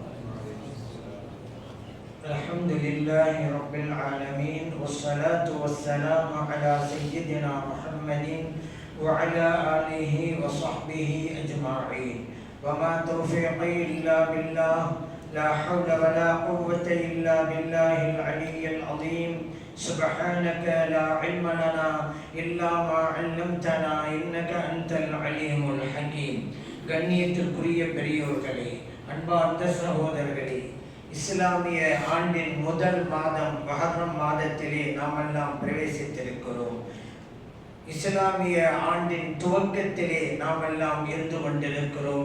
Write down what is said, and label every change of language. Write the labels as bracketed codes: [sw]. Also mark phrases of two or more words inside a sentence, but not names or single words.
[ar] الحمد لله رب العالمين والصلاة والسلام على سيدنا محمد وعلى آله وصحبه أجمعين وما توفيقي إلا بالله لا حول ولا قوة إلا بالله العلي العظيم سبحانك لا علم لنا إلا ما علمتنا إنك أنت العليم الحكيم. [ta] கண்ணியத்திற்குரிய பெரியோர்களே, அன்பார்ந்த சகோதரர்களே, இஸ்லாமிய ஆண்டின் முதல் மாதம் முஹர்ரம் மாதத்திலே நாம் எல்லாம் பிரவேசித்திருக்கிறோம். இஸ்லாமிய ஆண்டின் துவக்கத்திலே நாம் எல்லாம் இருந்து கொண்டிருக்கிறோம்.